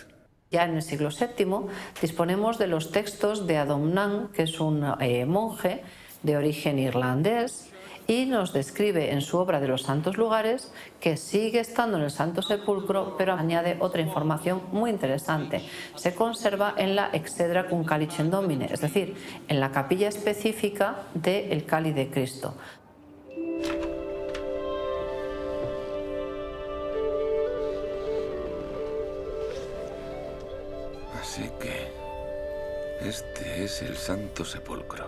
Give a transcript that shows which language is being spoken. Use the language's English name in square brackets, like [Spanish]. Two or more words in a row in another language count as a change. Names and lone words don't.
[Spanish] Ya en el siglo VII disponemos de los textos de Adomnan, que es un monje de origen irlandés, y nos describe en su obra de los Santos Lugares que sigue estando en el Santo Sepulcro, pero añade otra información muy interesante. Se conserva en la exedra [Latin] cum calicem Domine, [Spanish] es decir, en la capilla específica del cáliz de Cristo. Así que este es el Santo Sepulcro.